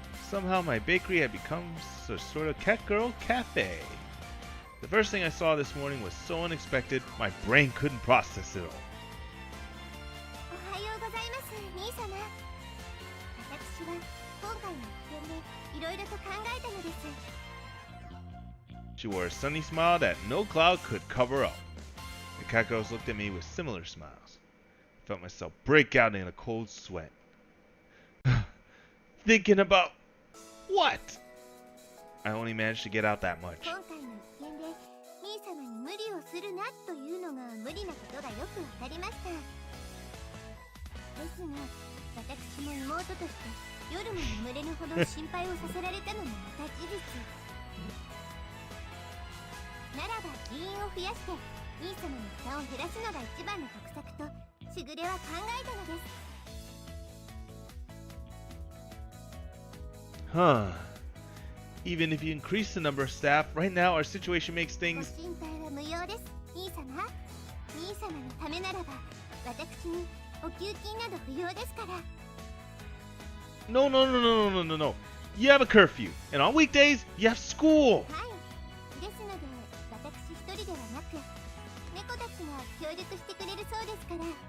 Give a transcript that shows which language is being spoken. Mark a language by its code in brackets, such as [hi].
[en] Somehow my bakery had become a sort of cat girl cafe. The first thing I saw this morning was so unexpected, my brain couldn't process it all. [ja] おはようございます、兄様。私は今回の一件でいろいろと考えたのです。 [en] She wore a sunny smile that no cloud could cover up. The cat girls looked at me with similar smiles. I felt myself break out in a cold sweat. Thinking about what? I only managed to get out that much. [ja] 今回の一件で兄様に無理をするなというのが無理なことがよくわかりました。ですが私も妹として夜も眠れぬほど心配をさせられたのもまた事実。ならば人員を増やして兄様の負担を減らすのが一番の得策としぐれは考えたのです。 [en] Huh. Even if you increase the number of staff, right now our situation makes ご things... [ja] 心配は無用です、兄様。兄様のためならば私にお給金など不要ですから。 [en] No. You have a curfew, and on weekdays, you have school. [ja] はい、ですので私一人ではなく猫たちが協力してくれるそうですから。